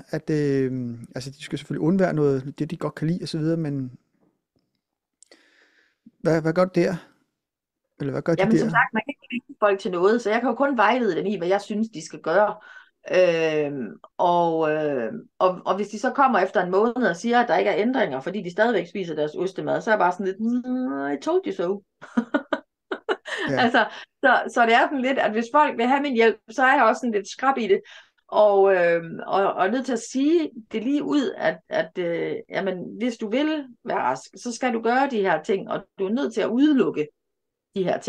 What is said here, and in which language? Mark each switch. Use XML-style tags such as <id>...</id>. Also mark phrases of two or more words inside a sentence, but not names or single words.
<da>At altså de skal selvfølgelig undvære noget, det de godt kan lide og så videre, men hvad gør du der? Eller hvad gør de der? Jamen som sagt, man kan ikke lide folk til noget, så jeg kan jo kun vejlede dem i, hvad jeg synes, de skal gøre. Og hvis de så kommer efter en måned og siger, at der ikke er ændringer, fordi de stadigvæk spiser deres ostemad, så er jeg bare sådan lidt,</da> <en>I told you so.</en> <da>Ja. Altså, så det er sådan lidt, at hvis folk vil have min hjælp, så er jeg også sådan lidt skrap i det. Og nødt til at sige det lige ud, at jamen, hvis du vil være rask, så skal du gøre de her ting, og du er nødt til at udelukke de her ting.</da>